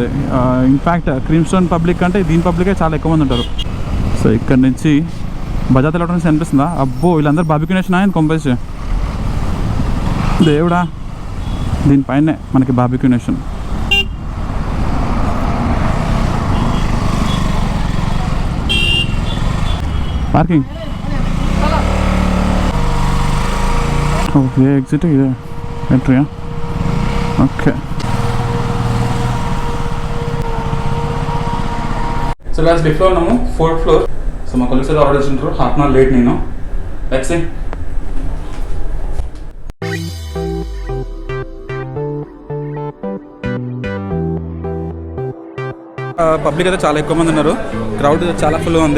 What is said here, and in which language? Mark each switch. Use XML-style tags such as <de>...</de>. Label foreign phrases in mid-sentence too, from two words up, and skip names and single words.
<te>ఇన్ఫ్యాక్ట్ క్రీమ్ స్టోన్ పబ్లిక్ అంటే దీని పబ్లికే చాలా ఎక్కువ మంది ఉంటారు. సో ఇక్కడ నుంచి బజాజ్ ఎలక్ట్రానిక్స్ అనిపిస్తుందా. అబ్బో వీళ్ళందరూ బార్బిక్యూ నేషన్ ఆయన కొంపేసి దేవుడా. దీనిపైనే మనకి బార్బిక్యూ నేషన్.</te> <kn>ಪಾರ್ಕಿಂಗ್. ಓಕೆ, ಎಕ್ಸಿಟ್ ಇದೆ, ಎಂಟ್ರಿಯಾ? ಓಕೆ.</kn> <te>సో</te> <en>last day</en> <te>ఫ్లోర్ ఉన్నాము, 4th ఫ్లోర్. సో మా కొలీగ్స్ ఆర్డర్ చేసింటారు,</te> <en>half an hour</en> <te>లేట్ నేను.</te> <en>let's see.</en> <te>పబ్లిక్ అయితే చాలా ఎక్కువ మంది ఉన్నారు, క్రౌడ్ చాలా ఫుల్గా ఉంది.</te>